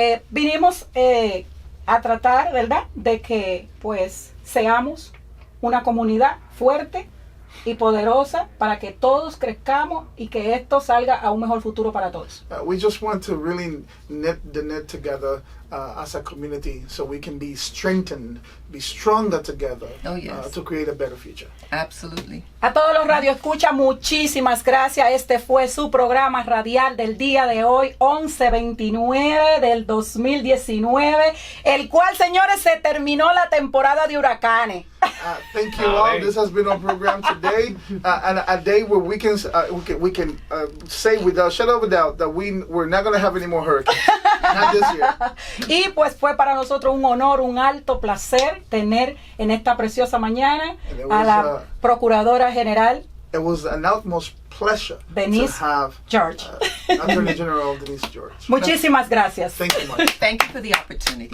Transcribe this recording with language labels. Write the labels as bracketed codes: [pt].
[es] Vinimos a tratar, ¿verdad?, de que pues seamos una comunidad fuerte y poderosa para que todos crezcamos y que esto salga a un mejor futuro para todos. [en] We just want to really knit together as a community so we can be strengthened, be stronger together to create a better future. Absolutely. [es] A todos los radioescuchas, muchísimas gracias. Este fue su programa radial del día de hoy, 11/29 del 2019, el cual, señores, se terminó la temporada de huracanes. [en] Thank you all. This has been our program today, and a day where we can say without shadow of a doubt that we're not going to have any more hurricanes. Not this year. [es] Y pues fue para nosotros un honor, un alto placer tener en esta preciosa mañana a la Procuradora General. [en] It was an utmost pleasure Denise to have George. Attorney General Denise George. [es] Muchísimas gracias. [en] Thank you much. Thank you for the opportunity.